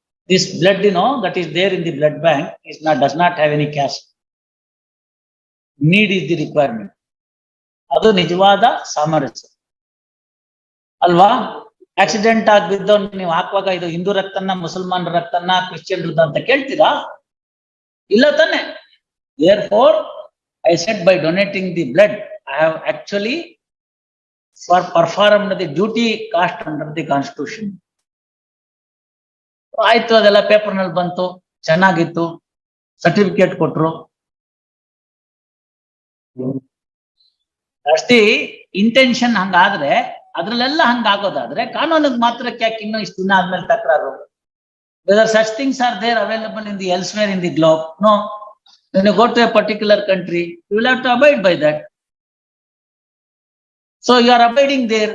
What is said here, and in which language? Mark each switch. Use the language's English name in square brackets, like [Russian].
[English] This blood that is there in the blood bank does not have any caste. Need is the requirement. [Kannada] ಅದು ನಿಜವಾದ ಸಾಮರಸ್ಯ. ಅಲ್ವಾ? Accident ಆಗ್ಬಿದ್ದು ನೀವು ಹಾಕುವಾಗ ಇದು ಹಿಂದೂ ರಕ್ತನ, ಮುಸಲ್ಮಾನ್ ರಕ್ತನ, ಕ್ರಿಶ್ಚಿಯನ್ ರಕ್ತ ಅಂತ ಕೇಳ್ತೀರಾ? ಇಲ್ಲ ತಾನೆ. [English] Therefore, I said by donating the blood, I have actually performed the duty cast under the constitution. [Kannada] ಆಯ್ತು, ಅದೆಲ್ಲ ಪೇಪರ್ ನಲ್ಲಿ ಬಂತು, ಚೆನ್ನಾಗಿತ್ತು, ಸರ್ಟಿಫಿಕೇಟ್ ಕೊಟ್ರು. ಅಷ್ಟೇ ಇಂಟೆನ್ಷನ್ ಹಂಗಾದ್ರೆ, ಅದ್ರಲ್ಲೆಲ್ಲ ಹಂಗಾಗೋದಾದ್ರೆ ಕಾನೂನಿಗೆ ಮಾತ್ರಕ್ಕೆ ಯಾಕೆ ಇನ್ನೂ ಇಷ್ಟು ದಿನ ಆದ್ಮೇಲೆ ತಕರಾರು? [English] Whether such things are there available in the elsewhere in the globe? No. When you go to a particular country, you will have to abide by that. So you are abiding there.